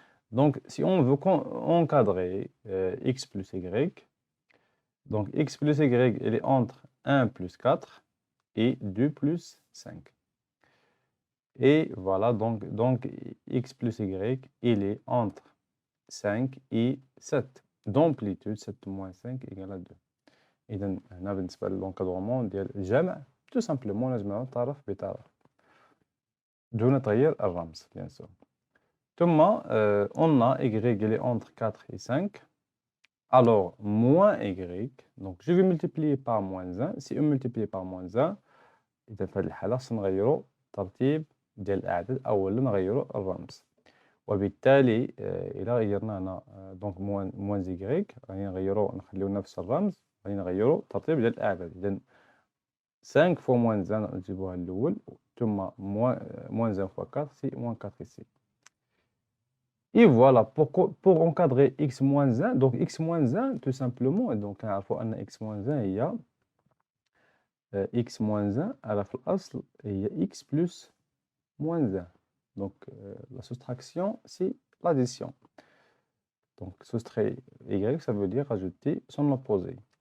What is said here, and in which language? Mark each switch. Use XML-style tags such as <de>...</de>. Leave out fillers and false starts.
<fr>Donc, si on veut encadrer X plus Y, donc X plus Y, il est entre 1 plus 4 et 2 plus 5. Et voilà, donc X plus Y, il est entre 5 et 7. D'amplitude 7 moins 5 égale à 2.</fr> <ar>إذا هنا بالنسبة للانكادرومون ديال الجمع</ar> <fr>tout simplement</fr> <ar>لازم طرف بطرف دون تغيير الرمز</ar> <fr>bien sûr.</fr> <ar>ثم</ar> <fr>on a Y il est entre 4 et 5. Alors moins Y, donc je vais multiplier par moins 1. Si on multiplie par moins 1,</fr> <ar>إذا في هذه الحالة سنغيروا ترتيب ديال الأعداد، أولا نغيروا الرمز، وبالتالي إلا غيرنا هنا دونك موان زيكغيك غادي نغيروا نخليو نفس الرمز، غادي نغيروا الترتيب ديال الأعداد. إذا 5 فوا موان 1 نجيبوها الأول، ثم موان 1 فوا 4 سي موان 4 ici.</ar> <fr>Et voilà, pour encadrer x moins 1, donc x moins 1, tout simplement, donc</fr> <ar>نعرفوا أن</ar> <fr>x moins 1 هي x moins 1</fr> <ar>على في الأصل هي</ar> <fr>x plus moins 1. Donc, la soustraction, c'est l'addition. Donc, soustraire y, ça veut dire ajouter son opposé.</fr>